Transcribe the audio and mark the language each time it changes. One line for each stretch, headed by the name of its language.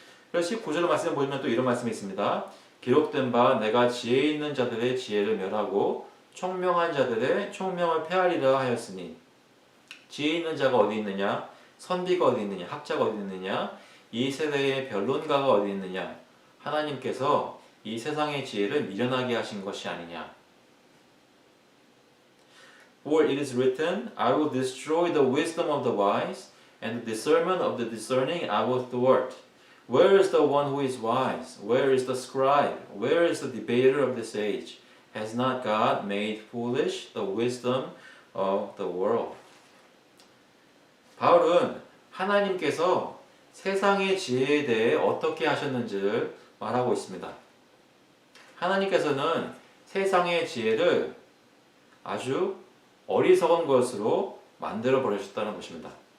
Korean: 그래서 19절 말씀을 보시면 또 이런 말씀이 있습니다. 기록된 바 내가 지혜 있는 자들의 지혜를 멸하고 총명한 자들의 총명을 폐하리라 하였으니 지혜 있는 자가 어디 있느냐? 선비가 어디 있느냐? 학자가 어디 있느냐? 이 세대의 변론가가 어디 있느냐? 하나님께서 이 세상의 지혜를 미련하게 하신 것이 아니냐?
English: For it is written, I will destroy the wisdom of the wise, and the discernment of the discerning I will thwart. Where is the one who is wise? Where is the scribe? Where is the debater of this age? Has not God made foolish the wisdom of the world?
Korean: 바울은 하나님께서 세상의 지혜에 대해 어떻게 하셨는지를 말하고 있습니다. 하나님께서는 세상의 지혜를 아주 어리석은 것으로 만들어 버리셨다는 것입니다.